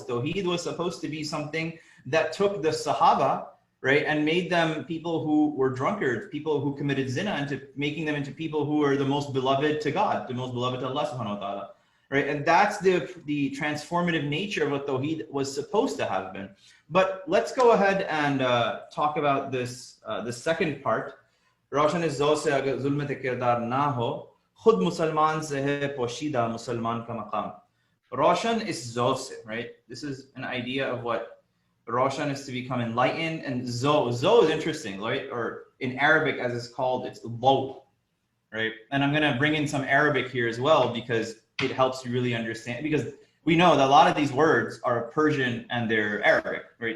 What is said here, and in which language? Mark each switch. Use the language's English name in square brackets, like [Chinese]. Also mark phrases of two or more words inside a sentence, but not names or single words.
[English] Tawheed was supposed to be something that took the Sahaba, right, and made them people who were drunkards, people who committed zina, into making them into people who are the most beloved to God, the most beloved to Allah [Arabic] سبحانه وتعالى. [English] Right? And that's the transformative nature of what Tawheed was supposed to have been. But let's go ahead and talk about this, the second part. [Urdu] روشن اس ضو سے اگر ظلمت کردار نہ ہو, خود مسلمان سے ہے پوشیدہ مسلمان کا مقام. روشن اس ضو سے, right? [English] This is an idea of what Roshan is to become enlightened, and zo is interesting, right? Or in Arabic, as it's called, it's low, right? And I'm going to bring in some Arabic here as well, because it helps you really understand, because we know that a lot of these words are Persian and they're Arabic, right?